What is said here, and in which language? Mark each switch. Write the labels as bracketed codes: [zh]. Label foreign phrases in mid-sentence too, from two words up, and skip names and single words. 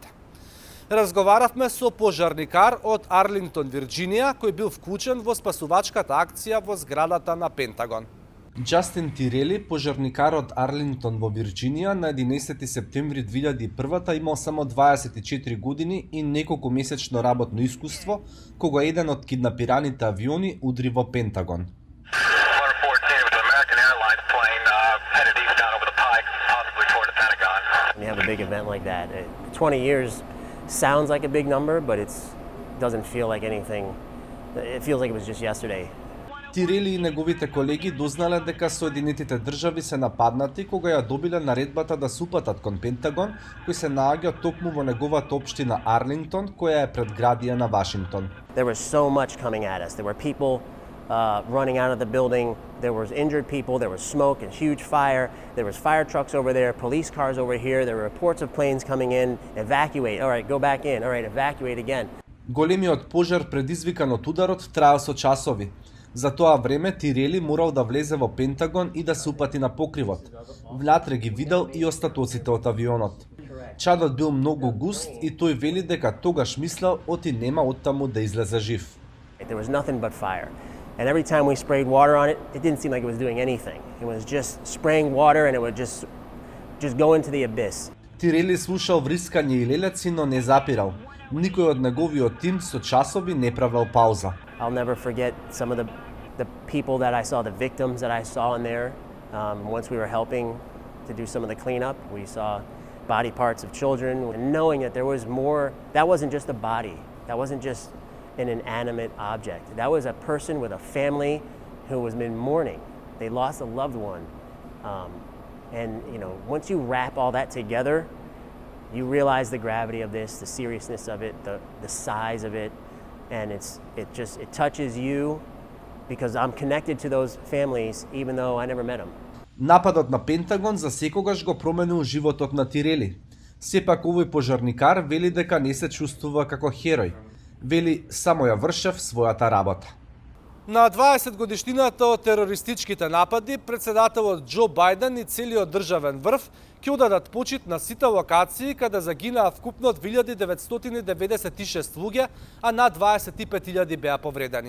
[mk] Разговаравме со пожарникар од Арлингтон, Вирџинија, кој бил вклучен во спасувачката акција во зградата на Пентагон. Џастин Тирели, пожарникар од Арлингтон во Вирџинија, на 11 септември 2001 имал само 24 години и неколку месечно работно искуство, кога еден од киднапираните авиони удри во Пентагон. [en] We have a big event like that. 20 years sounds like a big number, but it doesn't feel like anything. It feels like it was just yesterday. [mk] Тирели и неговите колеги дознале дека Соединетите држави се нападнати кога ја добиле наредбата да се упатат кон Пентагон, кој се наоѓа токму во неговата општина Арлингтон, која е предградија на Вашингтон. [en] There was so much coming at us. There were people running out of the building. There was injured people. There was smoke and huge fire. There was fire trucks over there, police cars over here. There were reports of planes coming in. Evacuate. All right, go back in. All right, evacuate again. [mk] Големиот пожар предизвикан од ударот траел со часови. За тоа време Тирели морал да влезе во Пентагон и да се упати на покривот. Внатре ги видел и остатоците од авионот. Чадот бил многу густ и тој вели дека тогаш мислел оти нема оттаму да излезе жив. [en] There was nothing but fire. And every time we sprayed water on it, it didn't seem like it was doing anything. It was just spraying water and it would just go into the abyss. [mk] Тирели слушал врискање и лелеци, но не запирал. Никој од неговиот тим со часови не правел пауза. [en] I'll never forget some of the people that I saw, the victims that I saw in there. Once we were helping to do some of the cleanup, we saw body parts of children, and knowing that there was more. That wasn't just a body. That wasn't just an inanimate object. That was a person with a family who was in mourning. They lost a loved one. And once you wrap all that together, you realize the gravity of this, the seriousness of it, the size of it, and it touches you because I'm connected to those families even though I never met them. [mk] Нападот на Пентагон за секогаш го променил животот на Тирели. Сепак овој пожарникар вели дека не се чувствува како херој. Вели само ја вршев својата работа. На 20 годишнината од терористичките напади, председателот Џо Бајден и целиот државен врв ќе одадат почит на сите локации каде загинаа вкупно 2996 луѓе, а над 25.000 беа повредени.